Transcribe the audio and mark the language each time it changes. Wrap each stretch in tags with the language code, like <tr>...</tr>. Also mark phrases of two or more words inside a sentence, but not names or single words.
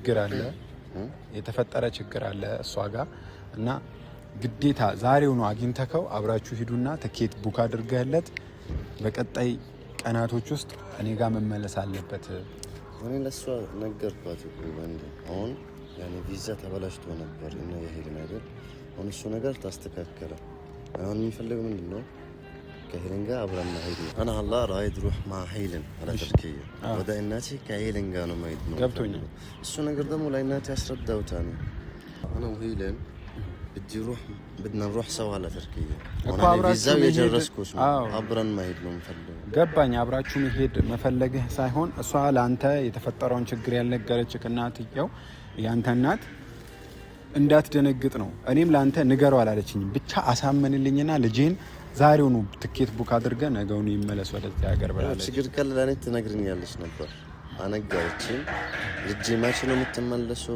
<am>ችግር አለ እሷ ጋር እና ግዴታ ዛሬው ነው አግኝተከው አብራችሁ ሂዱና</am> <en>ticket book</en> <am>አድርገህለት በቀጣይ ቀናቶች ውስጥ እኔ ጋር መመለስ አለበት። እኔ ለሷ ነገርኳት እኮ ወንድ አሁን ያኔ ቪዛ ተበላሽቶ ነበር እና የሄድን አይደል? አሁን እሱ ነገር ታስተካከለ። አሁን የሚፈልገው ምንድነው? ከሄለን ጋር አብረን መሄድ ነው።</am> <ar>انا الله رايد روح مع هيلن على تركيا</ar> <am>ወደ እናቴ ከሄለን ጋር ነው መሄድ ነው ገብቶኛል። እሱ ነገር ደግሞ ለእናቴ አስረዳውታኔ</am> <ar>انا وهيلن بدي روح بدنا نروح سوا على تركيا انا</ar> <am>ቪዛው የጨረስኩት ነው አብረን መሄድ ነው የምፈልገው። ገባኝ። አብራችሁ መሄድ መፈለግህ ሳይሆን እሷ ለአንተ የተፈጠረውን ችግር ያልነገረችህ እናትየው ያንተ እናት እንዳትደነግጥ ነው። እኔም ለአንተ ንገረው አላለችኝም። ብቻ አሳምንልኝና ልጄን ዛሬውኑ</am> <en>ticket book</en> <am>አድርገህ ነገውኑ ይመለስ ወደዚህ ሀገር ብላለች። ችግር ካለ ለኔ ትነግሪኛለች ነበር አነጋችኝ። ልጄ መቼ ነው የምትመለሰው?</am>